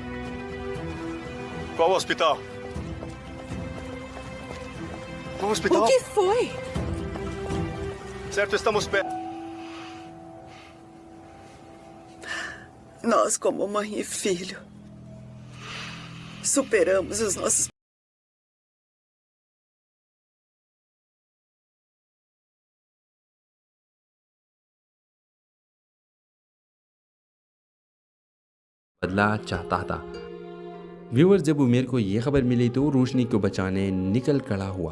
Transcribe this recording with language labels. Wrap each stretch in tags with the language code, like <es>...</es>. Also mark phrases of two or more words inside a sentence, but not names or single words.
<pt>Qual hospital? Qual hospital? O que foi? Certo, estamos perto. Nós, como mãe e filho, superamos os nossos...</pt> <hi>बदला चाहता था। व्यूअर्स, जब उमेर को ये खबर मिली तो रोशनी को बचाने निकल खड़ा हुआ।</hi>